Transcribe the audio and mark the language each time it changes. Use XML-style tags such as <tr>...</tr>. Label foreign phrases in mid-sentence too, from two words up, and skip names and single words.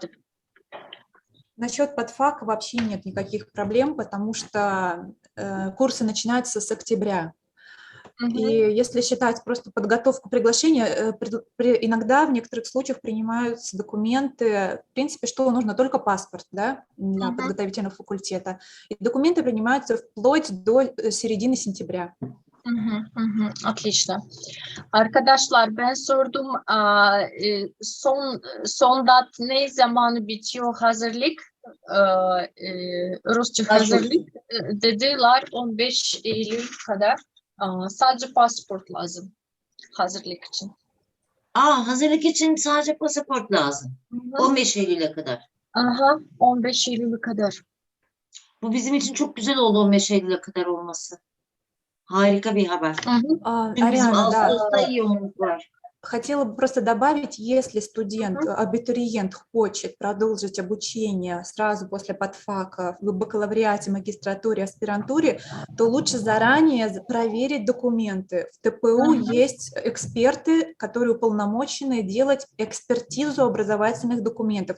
<ru>Насчет подфака вообще нет никаких проблем, потому что курсы начинаются с октября. И если считать просто подготовку приглашения, иногда в некоторых случаях принимаются документы, в принципе, что нужно, только паспорт, да, для подготовительного факультета. И документы принимаются вплоть до середины сентября. Otlично.</ru> <tr>Arkadaşlar ben sordum son dat ne zaman bitiyor hazırlık? Rusça hazırlık dediler 15 Eylül kadar. Sadece pasaport lazım hazırlık için. Hazırlık için sadece pasaport lazım. 15 Eylül'e kadar. 15 Eylül'e kadar. Bu bizim için çok güzel oldu 15 Eylül'e kadar olması. Harika bir haber. Çünkü bizim Ağustos'ta yoğunluk var.</tr> <ru>хотела бы просто добавить, если студент, абитуриент хочет продолжить обучение сразу после подфака в бакалавриате, магистратуре, аспирантуре, то лучше заранее проверить документы. В ТПУ есть эксперты, которые уполномочены делать экспертизу образовательных документов.</ru>